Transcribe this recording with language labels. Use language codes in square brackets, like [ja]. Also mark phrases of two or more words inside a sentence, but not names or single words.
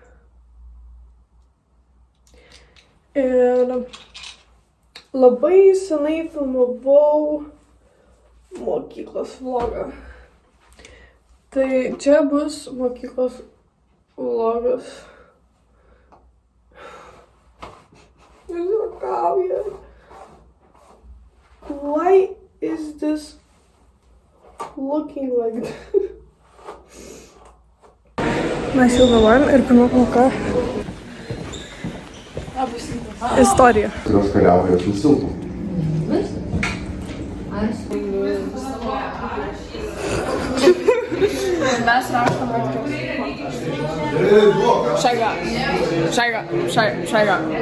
[lt] Ir labai senai filmavau mokyklos vlogą. Tai čia bus mokyklos vlogas. Jūs juokaujat. [en] Why is this looking like this? [lt] Mes jau galvojam ir pirma pamoka. Istorija. Kurios kariauja su silpu. Mes rašom Šaiga.